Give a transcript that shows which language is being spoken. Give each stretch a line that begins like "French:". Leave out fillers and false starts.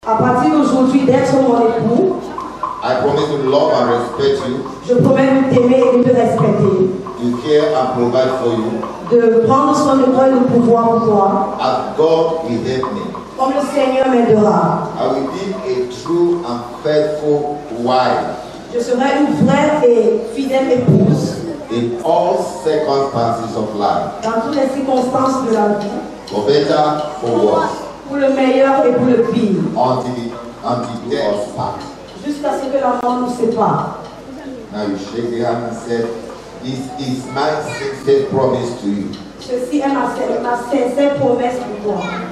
French: aujourd'hui d'être mon époux.
English: I promise to love and respect you.
French: Je promets de t'aimer et de te respecter.
English: To care and provide for you.
French: De prendre soin de toi et de pouvoir pour toi.
English: As God will help me.
French: Comme le Seigneur m'aidera.
English: I will be a true and faithful wife.
French: Je serai une vraie et fidèle épouse.
English: In all circumstances of life.
French: Dans toutes les circonstances de la vie.
English: For better, for worse.
French: Pour le meilleur et pour le pire.
English: Until death part.
French: Jusqu'à ce que la mort nous sépare.
English: Now you shake the hand and say, this is my sincere promise to you.
French: Ceci est ma sincère promesse pour toi.